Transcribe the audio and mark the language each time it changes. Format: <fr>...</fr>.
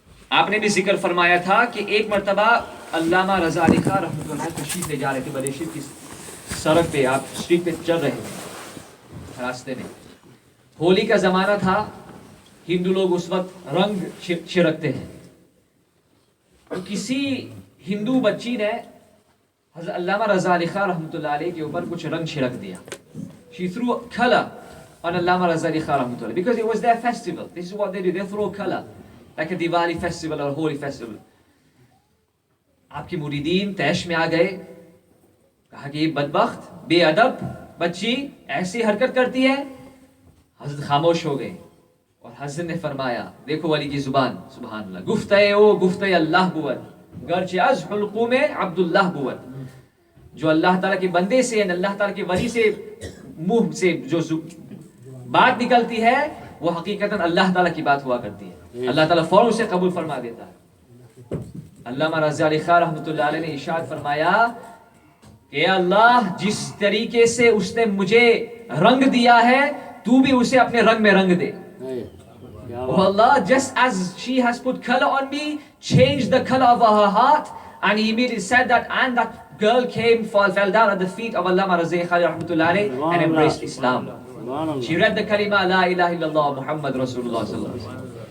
<ur>آپ نے بھی ذکر فرمایا تھا کہ ایک مرتبہ علامہ رضا علی خان رحمۃ اللہ علیہ تشریف لے جا رہے تھے ملیشیا کی سڑک پہ, آپ اسٹریٹ پہ چل رہے تھے راستے میں. ہولی کا زمانہ تھا, ہندو لوگ اس وقت رنگ چھڑکتے ہیں. اور کسی ہندو بچی نے حضرت علامہ رضا علی خان رحمۃ اللہ علیہ کے اوپر کچھ رنگ چھڑک دیا.</ur> <en>She threw color on Allama Raza Ali Khan رحمۃ اللہ because it was their festival. This is what they do. They throw color like a Diwali festival or a Holi festival.</en> <ur>آپ کے مریدین تیش میں آ گئے, کہا کہ یہ بدبخت بے ادب بچی ایسی حرکت کرتی ہے. حضرت خاموش ہو گئے اور حضرت نے فرمایا, دیکھو ولی کی زبان, سبحان اللہ,</ur> <fa>گفتہ او گفتہ اللہ بود گرچہ از حلقوم عبداللہ بود.</fa> <ur>جو اللہ تعالیٰ کے بندے سے اللہ تعالیٰ کے ولی سے منہ سے جو بات نکلتی ہے وہ حقیقتاً اللہ تعالیٰ کی بات ہوا کرتی ہے. اللہ تعالیٰ فوراً اسے قبول فرما دیتا ہے. علامہ رضا علی خان رحمۃ اللہ علیہ نے ارشاد فرمایا کہ اللہ جس طریقے سے اس نے مجھے رنگ دیا ہے تو بھی اسے اپنے رنگ میں رنگ دے.</ur> <en>Oh Allah, just as she has put color on me, change the color of her heart. And he immediately said that, and that girl fell down at the feet of Allama Raza Ali Khan rahmatullah alayhi and embraced Islam. She read the kalima La ilaha illallah Muhammad Rasulullah sallallahu alaihi wasallam.</en>